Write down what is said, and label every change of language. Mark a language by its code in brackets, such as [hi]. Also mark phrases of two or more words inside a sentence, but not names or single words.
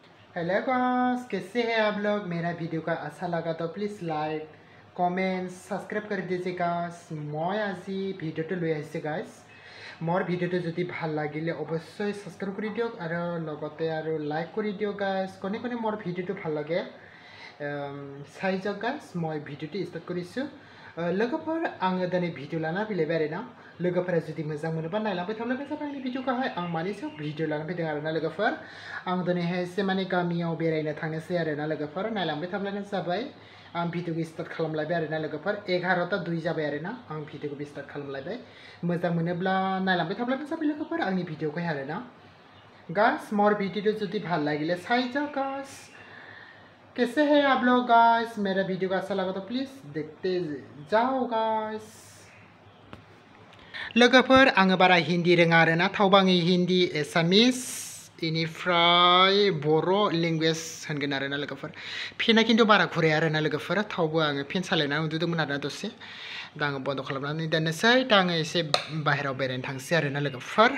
[hi] हेलो गाइस, कैसे हैं आप लोग। मेरा वीडियो का अच्छा लगा तो प्लीज़ [en] like comment subscribe [hi] कर दीजिए गाइस। मैं आज [as] ভিডিওটো লৈ আহিছে গাইস। মোৰ ভিডিওটো যদি ভাল লাগিলে অবশ্যই সাবস্ক্রাইব কৰি দিয়ক আৰু লগতে আৰু লাইক কৰি দিয়ক গাইস। কোনে কোনে মোৰ ভিডিওটো ভাল লাগে চাই যাওক গাইস। মই ভিডিওটো স্টাर्ट কৰিছোঁ। [brx] लोगोफोर आङो दिनै भिडिअ लाना फैलायबाय आरोना। लोगोफोरा जुदि मोजां मोनोबा नायलांबाय थाब्लानो जाबाय आंनि भिडिअखौहाय। आं मानि सायाव भिडिअ लाना फैदों आरोना लोगोफोर। आं दिनैहाय एसे माने गामियाव बेरायनो थांनोसै आरोना लोगोफोर। नायलांबाय थाब्लानो जाबाय। आं भिडिअखौ स्टार्ट खालामलायबाय आरोना लोगोफोर। 11:02 जाबाय आरोना। आं भिडिअखौ स्टार्ट खालामलायबाय। मोजां मोनोब्ला नायलांबाय थाब्लानो जाबाय लोगोफोर आंनि भिडिअखौहाय आरोना। [as] গাইছ মোৰ ভিডিঅ' যদি ভাল লাগিলে চাই যাওক गाइस। [hi] कैसे हैं आप लोग गाइस। मेरा वीडियो का अच्छा लगा तो प्लीज़ देखते जाओ गाइस। [brx] लोगोफोर आङो बारा हिन्दी रोङा आरोना। थेवबो आङो हिन्दी एसामिस इनिफ्राय बर' लेंगुवेज होनगोन आरोना लोगोफोर। फेना खिन्थु बारा घुराया आरोना लोगोफोर। थेवबो आङो फेन सालायनानै उन्दुदोंमोन आरोना दसे। दा आङो बन्द खालामनानै दोननोसै। दा आङो एसे बाहेरायाव बेरायनो थांसै आरोना लोगोफोर।